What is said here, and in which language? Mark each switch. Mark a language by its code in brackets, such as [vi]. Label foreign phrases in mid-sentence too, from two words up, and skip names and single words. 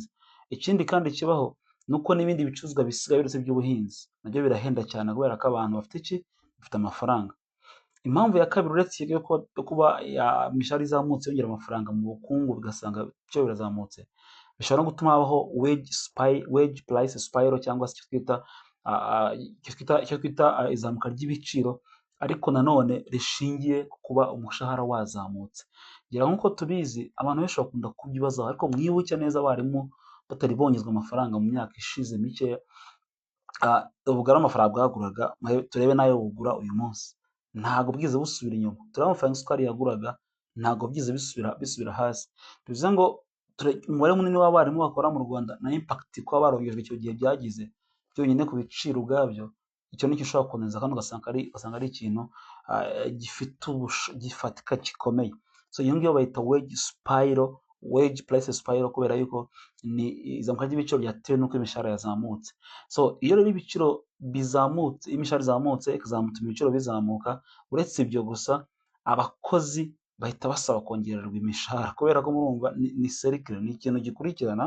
[rw] Ikindi kandi kibaho nuko n'ibindi bicuruzwa bisigaye uretse by'ubuhinzi nabyo birahenda cyane, kubera ko abantu bafite amafaranga. Impamvu ya kabiri uretse yo kuba imishahara izamutse yongera amafaranga mu bukungu bigasanga ibiciro birazamutse, bishobora no gutuma habaho [en] wage price spiral, [rw] cyangwa se icyo twita izamuka ry'ibiciro, ariko nanone rishingiye ku kuba umushahara wazamutse. Ngira nk'uko tubizi abantu benshi bakunda kubyibazaho, ariko mwibuke neza abarimu batari bongezwa amafaranga mu myaka ishize mikeya, ubugari amafaranga bwaguraga turebe nayo bugura uyu munsi ntabwo bwize busubira inyuma. Turebe amafaranga isukari yaguraga ntabwo byize bisubira hasi. Bivuze ngo umubare munini w'abarimu bakora mu Rwanda na impact kuba barongejwe icyo gihe byagize byonyine ku biciro ubwabyo, icyo nicyo ushobora kuboneza kandi ugasanga ari ikintu gifatika gikomeye. So iyo ngiyo bayita [en] wage price spiral, [rw] kubera yuko ni izamuka ry'ibiciro byatewe n'uko imishahara yazamutse. So iyo rero ibiciro bizamutse, imishahara izamutse ikazamutuma ibiciro bizamuka, uretse ibyo gusa abakozi bahita basaba kongererwa imishahara kubera ko murumva ni serikire, ni ikintu gikurikirana.